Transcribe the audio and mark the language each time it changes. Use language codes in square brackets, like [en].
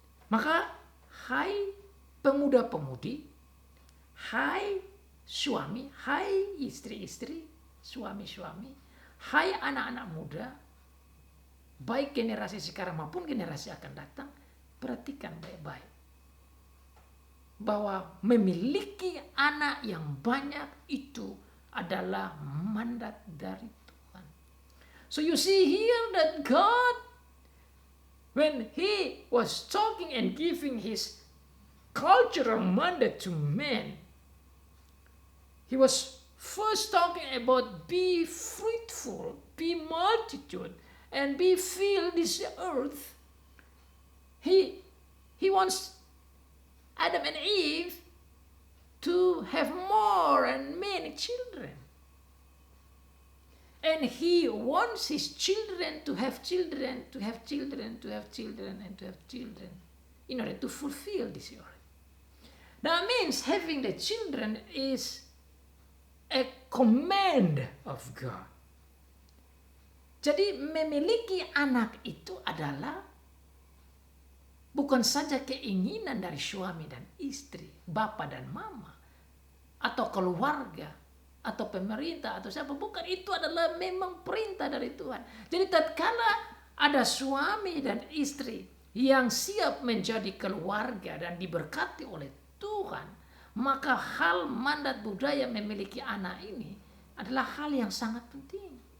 [id] Maka, hai pemuda-pemudi, hai suami, hai istri-istri, suami-suami, hai anak-anak muda, baik generasi sekarang maupun generasi akan datang, perhatikan baik-baik bahwa memiliki anak yang banyak itu adalah mandat dari Tuhan. [en] So you see here that God, when He was talking and giving His cultural mandate to men, He was first talking about be fruitful, be multitude, and be fill this earth. He wants Adam and Eve to have more and many children. And He wants His children to have children, to have children, to have children, and to have children in order to fulfill this earth. That means having the children is a command of God. [id] Jadi memiliki anak itu adalah bukan saja keinginan dari suami dan istri, bapak dan mama, atau keluarga, atau pemerintah, atau siapa. Bukan, itu adalah memang perintah dari Tuhan. Jadi tatkala ada suami dan istri yang siap menjadi keluarga dan diberkati oleh Tuhan, maka hal mandat budaya memiliki anak ini adalah hal yang sangat penting.